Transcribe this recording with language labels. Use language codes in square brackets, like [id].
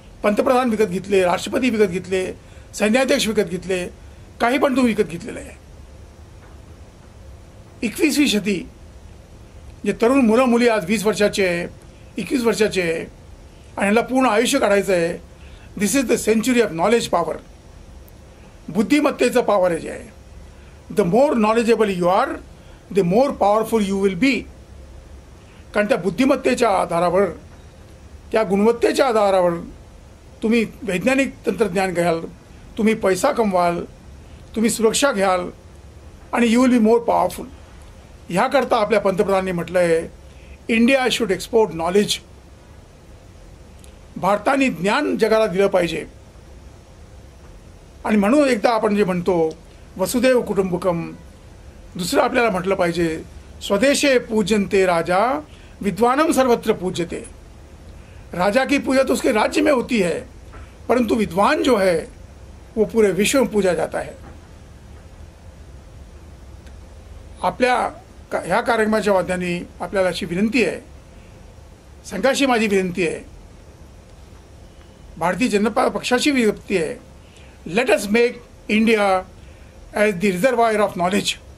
[mr] पंतप्रधान विकत घेतले, राष्ट्रपती विकत घेतले, सैन्याध्यक्ष विकत घेतले, काही पण तुम्ही विकत घेतलेलं आहे. 21वी शती जे तरुण मुलं मुली आज 20 वर्षाचे, 21 वर्षाचे आणि ह्याला पूर्ण आयुष्य काढायचं आहे. [en] This is the century of knowledge power. [mr] बुद्धिमत्तेचं power आहे जे आहे. [en] The more knowledgeable you are the more powerful you will be. [mr] कारण त्या बुद्धिमत्तेच्या आधारावर, त्या गुणवत्तेच्या आधारावर तुम्ही वैज्ञानिक तंत्रज्ञान घ्याल, तुम्ही पैसा कमवाल, तुम्ही सुरक्षा घ्याल आणि [en] You will be more powerful. [mr] ह्याकरता आपल्या पंतप्रधानांनी म्हटलं आहे [en] India should export knowledge. [mr] भारताने ज्ञान जगाला दिलं पाहिजे. आणि म्हणून एकदा आपण जे म्हणतो वसुधैव कुटुंबकम, दुसरं आपल्याला म्हटलं पाहिजे [sa] स्वदेशे पूजन्ते राजा विद्वानम सर्वत्र पूज्यते. [hi] राजा की पूजा तो उसके राज्य में होती है, परंतु विद्वान जो है वो पूरे विश्व में पूजा जाता है. [mr] आपल्या ह्या कार्यक्रमाच्या माध्यमाने आपल्याला अशी विनंती आहे, संघाशी माझी विनंती आहे, भारतीय जनता पक्षाची विनंती आहे, [en] Let us make India as the reservoir of knowledge.